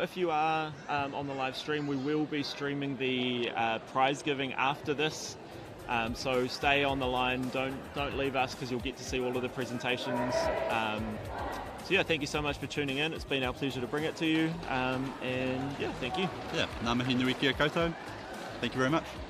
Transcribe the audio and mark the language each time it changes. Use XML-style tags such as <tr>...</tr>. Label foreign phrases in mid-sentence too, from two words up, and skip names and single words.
<en>If you are on the live stream, we will be streaming the prize giving after this. So stay on the line. Don't leave us, because you'll get to see all of the presentations. Thank you so much for tuning in. It's been our pleasure to bring it to you. Thank you. Yeah,</en> <mi>ngā mihi nui kia koutou.</mi> <en>Thank you very much.</en>